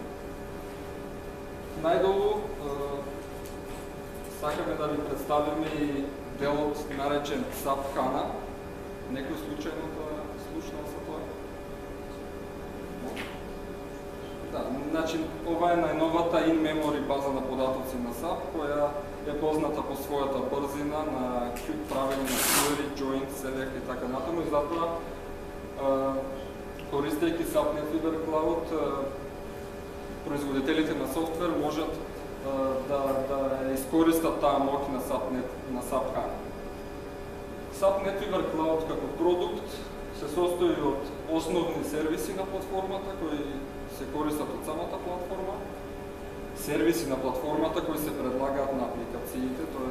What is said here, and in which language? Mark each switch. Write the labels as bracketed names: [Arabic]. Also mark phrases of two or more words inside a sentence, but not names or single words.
[Macedonian] Најдолу сакаме да ви представиме и делот наречен SAP HANA. Некој случајно да слушнал за тоа? Да, значи ова е најновата in-memory база на податоци на SAP, која е позната по својата брзина на правење на [English] query, join, select [Macedonian] и така натаму, и затоа користејќи SAP Netweaver Cloud, производителите на софтвер можат да искористат таа моќ на SAP HANA. SAP Netweaver Cloud како продукт се состои од основни сервиси на платформата кои се користат од самата платформа, сервиси на платформата кои се предлагаат на апликациите, т.е.